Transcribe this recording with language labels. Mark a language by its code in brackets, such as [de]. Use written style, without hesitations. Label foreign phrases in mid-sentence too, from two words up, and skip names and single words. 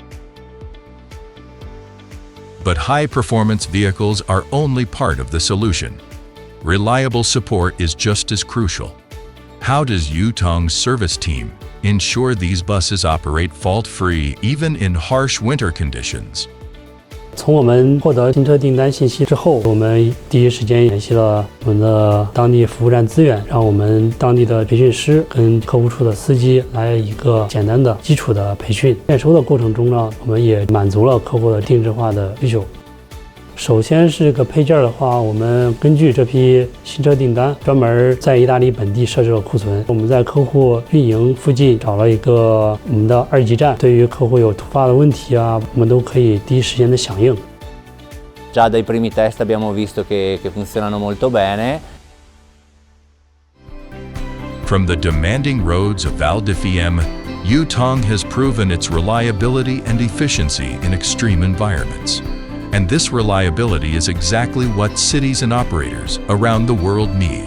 [en] But high-performance vehicles are only part of the solution. Reliable support is just as crucial. How does Yutong's service team ensure these buses operate fault-free even in harsh winter conditions? [zh] 从我们获得新车订单信息之后，我们第一时间联系了我们的当地服务站资源，让我们当地的培训师跟客户处的司机来一个简单的基础的培训。验收的过程中呢，我们也满足了客户的定制化的需求。首先是这个配件的话，我们根据这批新车订单，专门在意大利本地设置了库存。我们在客户运营附近找了一个我们的2级站，对于客户有突发的问题啊，我们都可以第一时间的响应。 [it] Già dai primi test abbiamo visto che funzionano molto bene. [en] From the demanding roads of Val di Fiemme, Yutong has proven its reliability and efficiency in extreme environments. And this reliability is exactly what cities and operators around the world need.